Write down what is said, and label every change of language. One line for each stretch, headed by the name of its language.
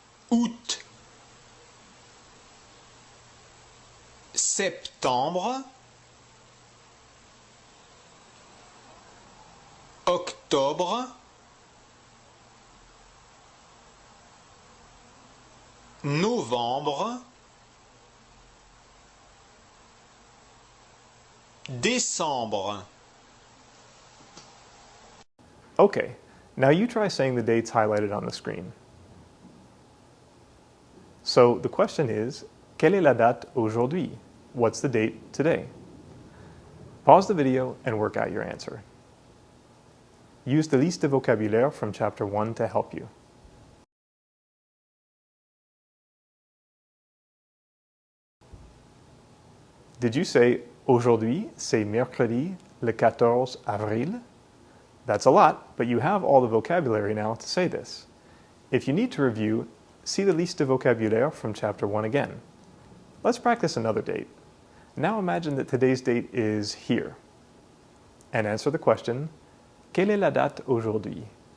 French: août, septembre, octobre, novembre, décembre.
English: Okay, now you try saying the dates highlighted on the screen. So the question is,
French: quelle est la date aujourd'hui?
English: What's the date today? Pause the video and work out your answer. Use the
French: liste de vocabulaire
English: from Chapter 1 to help you. Did you say,
French: aujourd'hui, c'est mercredi, le 14 avril?
English: That's a lot, but you have all the vocabulary now to say this. If you need to review, see the
French: liste de vocabulaire
English: from Chapter 1 again. Let's practice another date. Now imagine that today's date is here. And answer the question,
French: quelle est la date aujourd'hui?